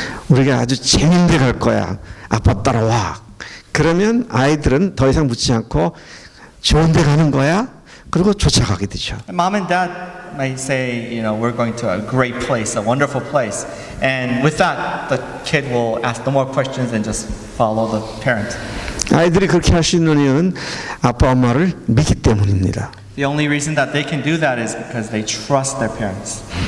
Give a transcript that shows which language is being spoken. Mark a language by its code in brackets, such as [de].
[ko] 우리가 아주 재밌는 데 갈 거야. 아빠 따라와. 그러면 아이들은 더 이상 묻지 않고 좋은 데 가는 거야? 그리고 쫓아가게 되죠. [en] Mom and dad may say, we're going to a great place, a wonderful place. And with that, the kid will ask no more questions and just follow the parent. [ko] 아이들이 그렇게 할 수 있는 이유는 아빠 엄마를 믿기 때문입니다. [en] The only reason that they can do that is because they trust their parents.